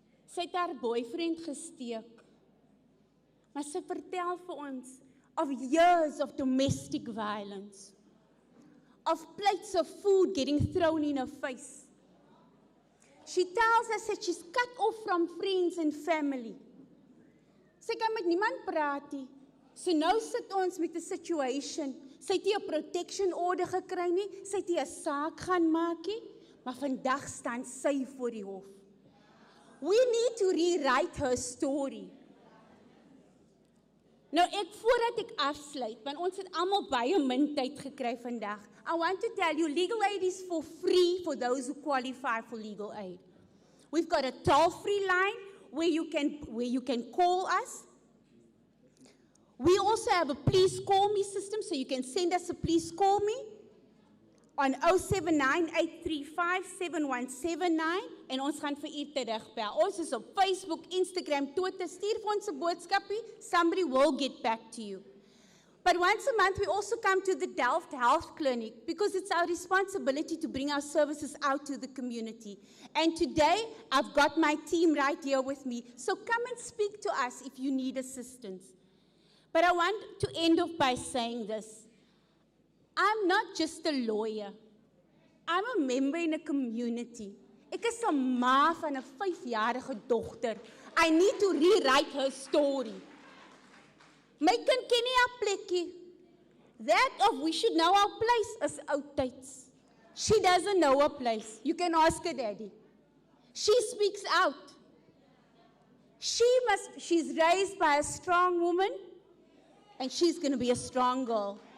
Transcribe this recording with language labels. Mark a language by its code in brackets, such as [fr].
[af] Sy het haar boyfriend gesteek. Maar sy vertel vir ons [en] of years of domestic violence, of plates of food getting thrown in her face. She tells us that she's cut off from friends and family. [af] Sy kan met niemand praat nie. So nou sit ons met 'n situation. Sy het nie 'n protection order gekry nie, sy het nie 'n saak gaan maak nie, maar vandag staan sy voor die hof. [en] We need to rewrite her story. [af] Nou voordat ek afsluit, want ons het almal baie min tyd gekry vandag. [en] I want to tell you, legal aid is for free for those who qualify for legal aid. We've got a toll-free line where you can call us. We also have a please call me system, so you can send us a please call me on 079-835-7179 [af] en ons gaan vir u terugbel. Ons is op Facebook, Instagram, Twitter. Stuur vir ons 'n boodskapie. [en] Somebody will get back to you. But once a month, we also come to the Delft Health Clinic because it's our responsibility to bring our services out to the community. And today, I've got my team right here with me. So come and speak to us if you need assistance. But I want to end off by saying this. I'm not just a lawyer. I'm a member in a community. [af] Ek is 'n ma van 'n 5-jarige dogter. [en] I need to rewrite her story. [af] My kind ken nie haar plekkie. [en] That of we should know our place is oudtyds. She doesn't know her place. You can ask her daddy. She speaks out. She's raised by a strong woman, and she's going to be a strong girl.